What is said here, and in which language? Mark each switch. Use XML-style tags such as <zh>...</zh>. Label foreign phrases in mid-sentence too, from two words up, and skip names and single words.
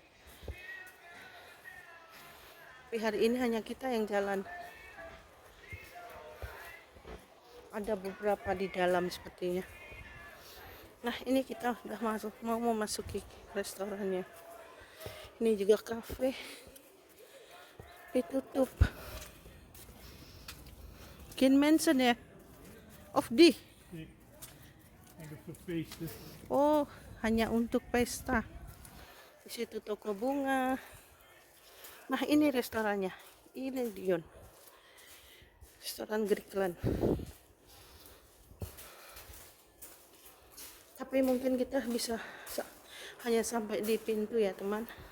<id>Tapi hari ini hanya kita yang jalan. Ada beberapa di dalam sepertinya. Nah, ini kita udah mau memasuki restorannya. Ini juga kafe. Ditutup.</id> <nl>Geen mensen ya. Of die.</nl> <id>Oh, hanya untuk pesta. Di situ toko bunga. Nah, ini restorannya. Ini Dion. Restoran Griekland. Tapi mungkin kita bisa hanya sampai di pintu ya, teman.</id>